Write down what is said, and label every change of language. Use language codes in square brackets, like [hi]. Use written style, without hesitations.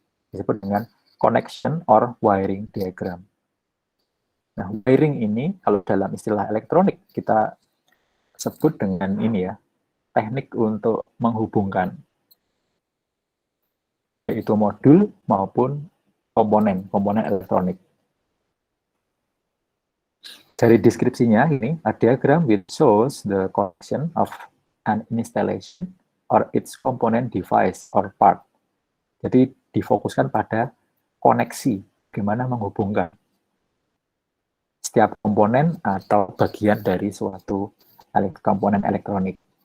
[id] Disebut dengan [en] connection or wiring diagram. [id] Nah, wiring ini kalau dalam istilah elektronik kita sebut dengan ini ya, teknik untuk menghubungkan yaitu modul maupun komponen elektronik. Dari deskripsinya ini, [en] a diagram which shows the connection of an installation or its component device or part. [id] Jadi difokuskan pada koneksi, gimana menghubungkan setiap komponen atau bagian dari suatu komponen elektronik.